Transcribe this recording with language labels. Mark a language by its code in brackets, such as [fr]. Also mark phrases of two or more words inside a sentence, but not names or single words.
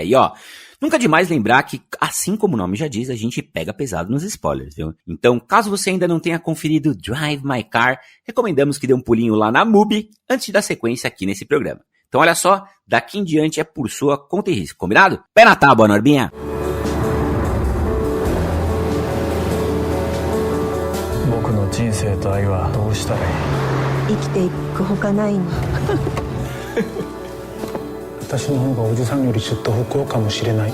[pt] E ó, nunca é demais lembrar que, assim como o nome já diz, a gente pega pesado nos spoilers, viu? Então, caso você ainda não tenha conferido Drive My Car, recomendamos que dê um pulinho lá na MUBI antes de dar sequência aqui nesse programa. Então, olha só, daqui em diante é por sua conta e risco, combinado? Pé na tábua, Norbinha! [ja] 僕の人生と愛はどうしたらいい？生きていくほかないの。私の方がおじさんよりずっと不幸かもしれない。